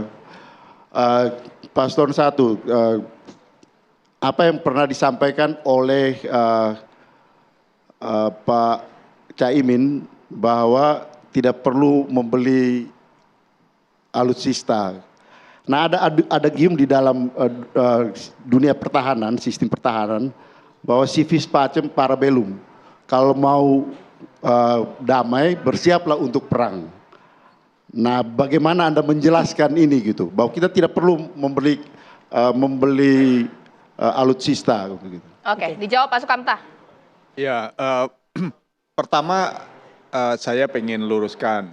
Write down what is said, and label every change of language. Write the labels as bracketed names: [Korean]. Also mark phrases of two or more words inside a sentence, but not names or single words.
[Indonesian] Paslon 1, apa yang pernah disampaikan oleh Pak Caimin bahwa tidak perlu membeli alutsista. Nah, ada gium di dalam dunia pertahanan, sistem pertahanan, bahwa [Latin] civis pacem para bellum. [Indonesian] Kalau mau damai, bersiaplah untuk perang. Nah, bagaimana Anda menjelaskan ini gitu, bahwa kita tidak perlu membeli alutsista gitu. Oke, dijawab Pak Sukamta. Ya, pertama saya pengen luruskan.